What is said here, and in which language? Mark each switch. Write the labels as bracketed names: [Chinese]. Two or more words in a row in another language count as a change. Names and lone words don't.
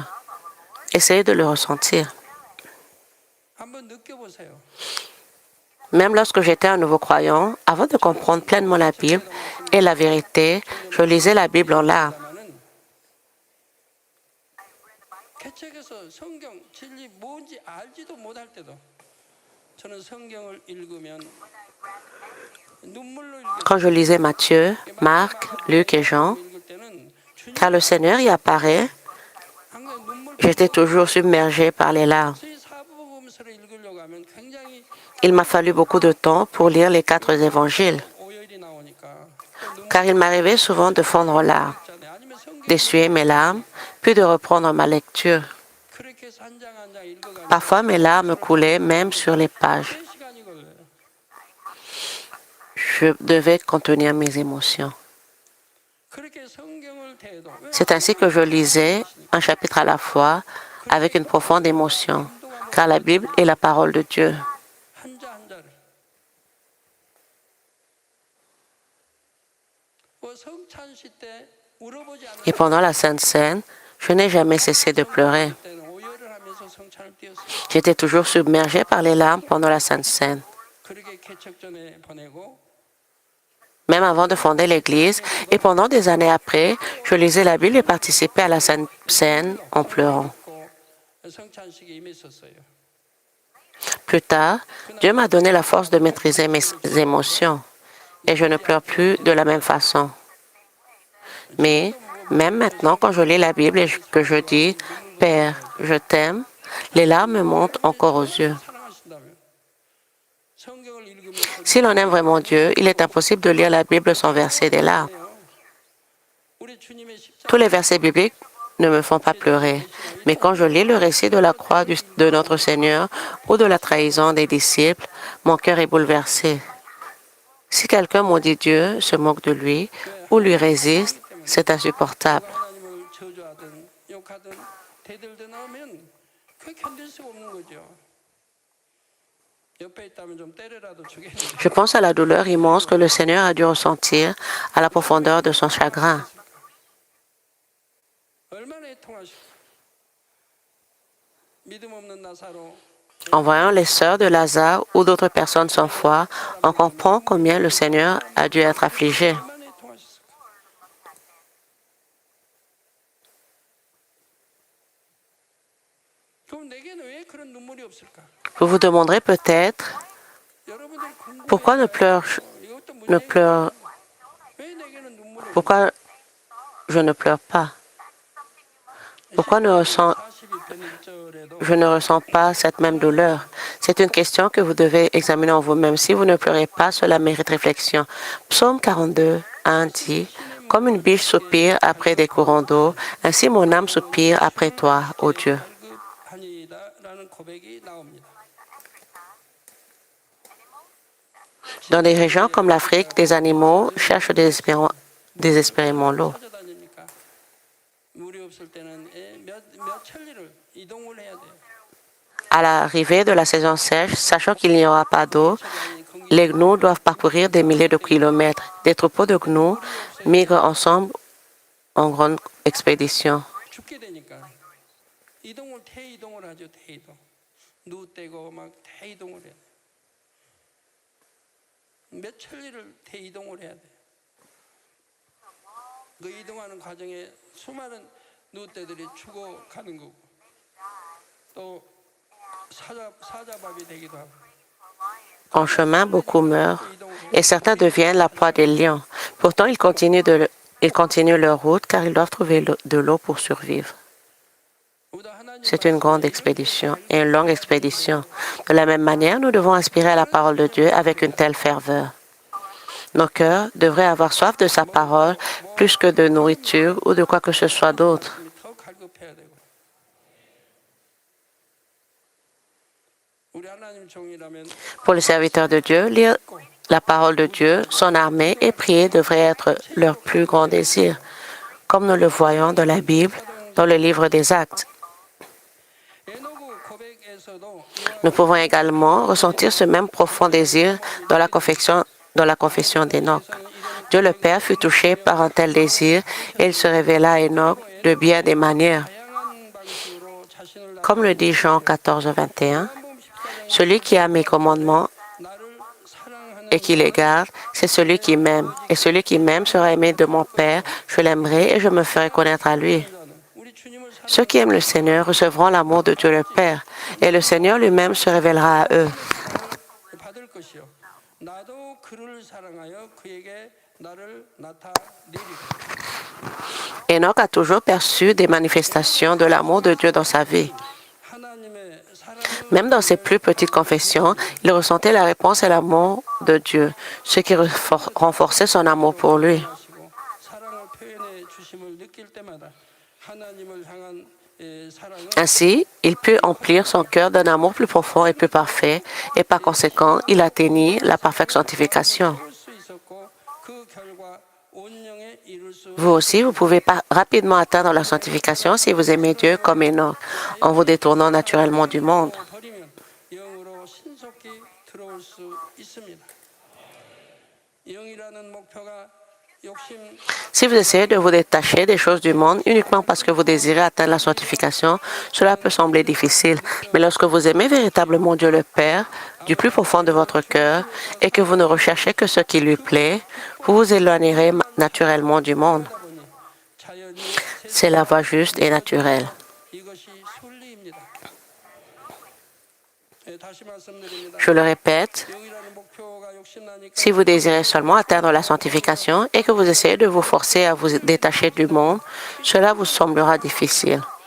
[French] Essayez de le ressentir. Même lorsque j'étais un nouveau croyant, avant de comprendre pleinement la Bible et la vérité, je lisais la Bible en larmes. [Korean] 개척에서 성경 진리 뭔지 알지도 못할 때도 저는 성경을 읽으면 눈물로 [French] Quand je lisais Matthieu, Marc, Luc et Jean, [Korean] 읽을 때는 [French] quand le Seigneur y apparaît, [Korean] 항상 눈물 [French] j'étais toujours submergé par les larmes. [Korean] 이 사복음서를 읽으려고 하면 굉장히 [French] Il m'a fallu beaucoup de temps pour lire les 4 évangiles, [Korean] 오열이 나오니까 또 눈물 [French] car il m'arrivait souvent de fondre aux larmes, [Korean] 있잖아요. 아니면 성경 [French] d'essuyer mes larmes, puis de reprendre ma lecture. [Korean] 그렇게 해서 한 장 한 장 읽어가면 [French] Parfois, mes larmes coulaient même sur les pages. [Korean] 3시간이 걸려요. [French] Je devais contenir mes émotions. [Korean] 그렇게 성경을 대해도 왜 [French] C'est ainsi que je lisais un chapitre à la fois avec une profonde émotion, car la Bible est la parole de Dieu. [Korean] 한자 한자를 성찬시 때 울어보지 않는 [French] Et pendant la Sainte Seine, je n'ai jamais cessé de pleurer. [Korean] 때는 오열을 하면서 성찬을 띄었어요. [French] J'étais toujours submergé par les larmes pendant la Sainte Seine. [Korean] 그렇게 개척전에 보내고 [French] Même avant de fonder l'Église, et pendant des années après, je lisais la Bible et participais à la Sainte Seine en pleurant. [Korean] 성찬식에 임했었어요. [French] Plus tard, Dieu m'a donné la force de maîtriser mes émotions et je ne pleure plus de la même façon. Mais même maintenant, quand je lis la Bible et que je dis « Père, je t'aime », les larmes montent encore aux yeux. [Korean] 사랑하신다면 성경을 읽으면 [French] Si l'on aime vraiment Dieu, il est impossible de lire la Bible sans verser des larmes. [Korean] 우리 주님의 십자가 [French] Tous les versets bibliques ne me font pas pleurer. Mais quand je lis le récit de la croix de notre Seigneur ou de la trahison des disciples, mon cœur est bouleversé. Si quelqu'un maudit Dieu, se moque de lui ou lui résiste, c'est insupportable. [Korean] 하나님을 저주하든 욕하든 대들든 하면 그 견딜 수가 없는 거죠. 옆에 있다면 좀 때려라도 주겠는데 [French] Je pense à la douleur immense que le Seigneur a dû ressentir à la profondeur de son chagrin. [Korean] 얼마나 애통하실까. 믿음 없는 나사로 [French] En voyant les sœurs de Lazare ou d'autres personnes sans foi, on comprend combien le Seigneur a dû être affligé. [Korean] 얼마나 애통하셨을까. 그럼 내게는 왜 그런 눈물이 없을까? [French] Vous vous demanderez peut-être [Korean] 여러분들 [French] pourquoi ne pleure, [Korean] 이것도 [French] ne pleure, [Korean] 왜 내게는 눈물이 [French] pourquoi je ne pleure pas? Pourquoi je ne ressens pas cette même douleur? C'est une question que vous devez examiner en vous-même. Si vous ne pleurez pas, cela mérite réflexion. Psaume 42, 1 dit, « Comme une biche soupire après des courants d'eau, ainsi mon âme soupire après toi, ô Dieu. » [Korean] 발급하니이다라는 고백이 나옵니다. [French] Dans des régions comme l'Afrique, des animaux cherchent désespérément l'eau. [Korean] 찾아다닙니까? 물이 없을 때는 몇 천리를 이동을 해야 돼요. [French] À l'arrivée de la saison sèche, sachant qu'il n'y aura pas d'eau, les gnous doivent parcourir des milliers de kilomètres. Des troupeaux de gnous migrent ensemble en grande expédition. [Korean] 죽게 되니까 이동을 대이동을 하죠. 대이동. 누 떼고 막 대이동을 해야 돼. 몇 천리를 대이동을 해야 돼. 그 이동하는 과정에 수많은 누떼들이 죽어가는 거고 또 사자밥이 되기도 하고. [French] En chemin, beaucoup meurent et certains deviennent la proie des lions. Pourtant, ils continuent leur route car ils doivent trouver de l'eau pour survivre. C'est une grande expédition et une longue expédition. De la même manière, nous devons aspirer à la parole de Dieu avec une telle ferveur. Nos cœurs devraient avoir soif de sa parole plus que de nourriture ou de quoi que ce soit d'autre. [Korean] 더 갈급해야 되고. 우리 하나님 종이라면 [French] Pour les serviteurs de Dieu, lire la parole de Dieu, son armée et prier devraient être leur plus grand désir, comme nous le voyons dans la Bible, dans le livre des Actes. [Korean] 에노그 고백에서도 [French] Nous pouvons également ressentir ce même profond désir dans la confession d'Enoch. Dieu le Père fut touché par un tel désir et il se révéla à Enoch de bien des manières. [Korean] 다양한 방식으로 자신을 [French] Comme le dit Jean 14, 21, celui qui a mes commandements [Korean] 나를 사랑하는 [French] et qui les garde, c'est celui qui m'aime. Et celui qui m'aime sera aimé de mon Père. Je l'aimerai et je me ferai connaître à lui. [Korean] 자는 우리 주님을 [French] Ceux qui aiment le Seigneur recevront l'amour de Dieu le Père, et le Seigneur lui-même se révélera à eux. [Korean] 받을 것이요 나도 그를 사랑하여 그에게 나를 나타내리라. [French] Enoch a toujours perçu des manifestations de l'amour de Dieu dans sa vie. [Korean] 하나님의 사랑을 [French] Même dans ses plus petites confessions, il ressentait la réponse et l'amour de Dieu, ce qui renforçait son amour pour lui. [Korean] 하시고 사랑을 표현해 주심을 느낄 때마다 하나님을 향한 사랑은 [French] Ainsi, il put emplir son cœur d'un amour plus profond et plus parfait, et par conséquent, il atteignit la parfaite sanctification. [Korean] 할 수 있었고 그 결과 온영에 이룰 수 [French] Vous aussi, vous pouvez rapidement atteindre la sanctification si vous aimez Dieu comme Enoch, en vous détournant naturellement du monde. [Korean] 버리면 영으로 신속히 들어올 수 있습니다. 영이라는 목표가 욕심 [French] Si vous essayez de vous détacher des choses du monde uniquement parce que vous désirez atteindre la sanctification, cela peut sembler difficile. Mais lorsque vous aimez véritablement Dieu le Père, du plus profond de votre cœur, et que vous ne recherchez que ce qui lui plaît, vous vous éloignerez naturellement du monde. [Korean] 하다 보니 자연히 [French] C'est la voie juste et naturelle. [Korean] 이것이 순리입니다. 다시 말씀드립니다. [French] Je le répète, [Korean] 영이라는 목표가 욕심나니까 [French] si vous désirez seulement atteindre la sanctification et que vous essayez de vous forcer à vous détacher du monde, cela vous semblera difficile.